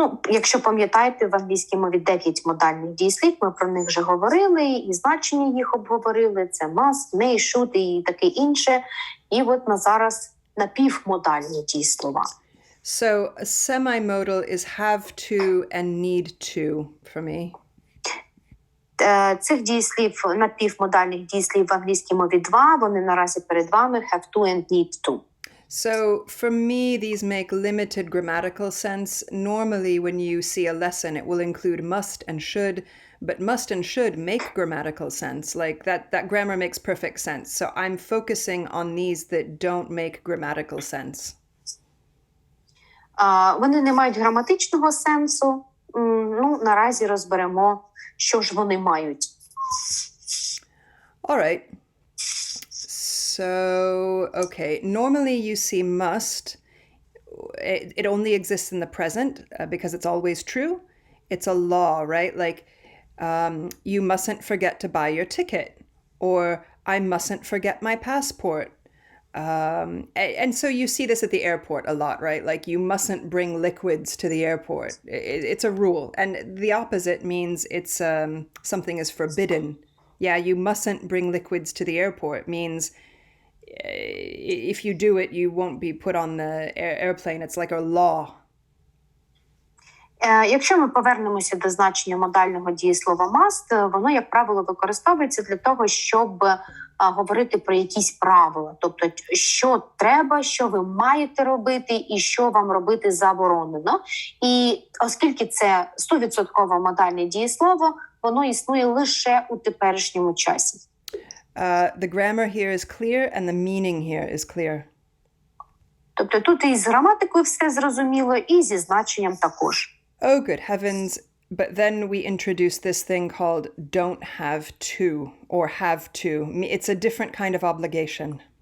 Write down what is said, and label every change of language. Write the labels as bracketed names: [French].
[Ukrainian] Якщо пам'ятаєте, в англійській мові 9 модальних дієслів, ми про них вже говорили, і значення їх обговорили, це must, may, should і таке інше. І от на зараз напівмодальні дієслова. [English] So a semi-modal is have to and need to for me. [Ukrainian] Цих дієслів, напівмодальних дієслів в англійській мові 2, вони наразі перед вами have to and need to. [English] So for me, these make limited grammatical sense. Normally, when you see a lesson, it will include must and should, but must and should make grammatical sense. Like that grammar makes perfect sense. So I'm focusing on these that don't make grammatical sense. [Ukrainian] Вони не мають граматичного сенсу. Наразі розберемо, що ж вони мають. [English] All right. So, okay. Normally you see must. It only exists in the present because it's always true. It's a law, right? Like, you mustn't forget to buy your ticket. Or, I mustn't forget my passport. And so you see this at the airport a lot, right? Like you mustn't bring liquids to the airport. It's a rule. And the opposite means it's something is forbidden. Yeah, you mustn't bring liquids to the airport means if you do it, you won't be put on the airplane. It's like a law. [Ukrainian] Якщо ми повернемося до значення модального дієслова must, воно, як правило, використовується для того, щоб говорити про якісь правила. Тобто, що треба, що ви маєте робити і що вам робити заборонено. І оскільки це 100% модальне дієслово, воно існує лише у теперішньому часі. [English] The grammar here is clear and the meaning here is clear. [Ukrainian] Тобто тут і з граматикою все зрозуміло, і зі значенням також. [English] Oh, good heavens. But then we introduced this thing called don't have to or have to. It's a different kind of obligation.